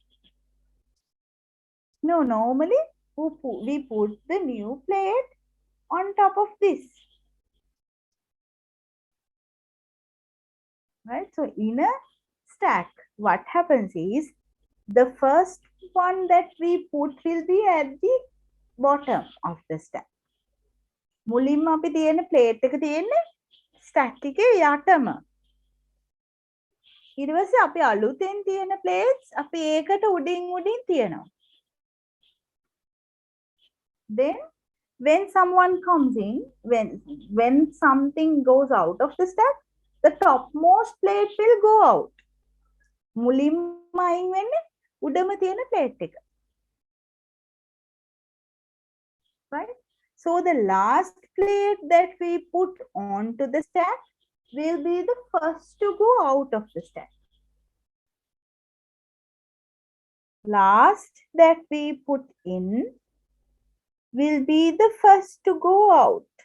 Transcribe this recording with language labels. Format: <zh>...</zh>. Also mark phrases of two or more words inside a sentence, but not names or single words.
<en>No, normally we put the new plate on top of this. Right? So in a stack, what happens is the first one that we put will be at the bottom of the stack.</en> <si>මුලින්ම අපි තියෙන ප්ලේට් එක තියෙන්නේ ස්ටැක් එකේ යටම. ඊට පස්සේ අපි අලුතෙන් තියෙන ප්ලේට්ස් අපි ඒකට උඩින් තියෙනවා.</si> <en>Then when someone comes in, when something goes out of the stack, the topmost plate will go out.</en> <si>මුලින්ම අයින් වෙන්නේ උඩම තියෙන ප්ලේට් එක.</si> <en>Right? So the last plate that we put onto the stack will be the first to go out of the stack. Last that we put in will be the first to go out.</en>